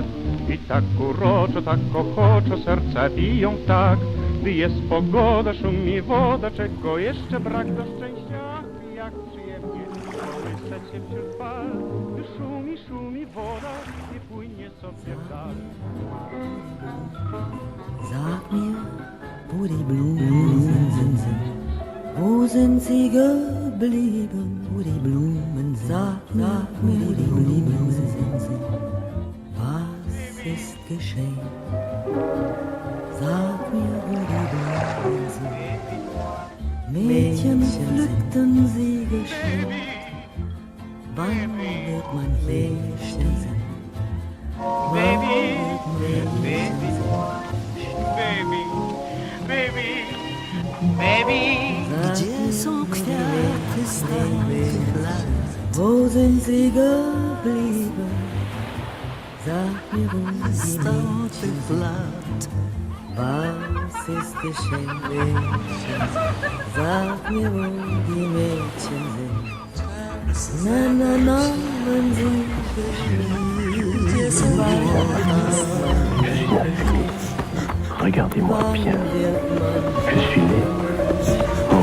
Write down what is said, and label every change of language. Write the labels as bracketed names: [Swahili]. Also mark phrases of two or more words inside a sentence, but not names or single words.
[Polish] I tak uroczo, tak ochoczo serca biją tak, gdy jest pogoda, szumi woda, czego jeszcze brak do szczęścia. Ach, jak przyjemnie kołysać się wśród fal, gdy szumi, szumi woda i płynie sobie w dal. [German] Sag mir, wo die Blumen sind, wo sind sie geblieben, wo die Blumen sind, sag mir, wo die Blumen sind, was ist geschehen? Sag mir, wo die Blumen sind, Mädchen pflückten sie geschwind, wann wird man hier stehen? [English] Baby, baby, baby, baby, baby. [Polish] Gdzie są kwiaty starych lat? [German] Wo sind sie geblieben? Sag mir, wo die Mädchen sind. Was ist geschehen, Mädchen? Sag mir, wo die Mädchen sind. Na, na, na, wenn sie [French] Regardez-moi bien. Je suis né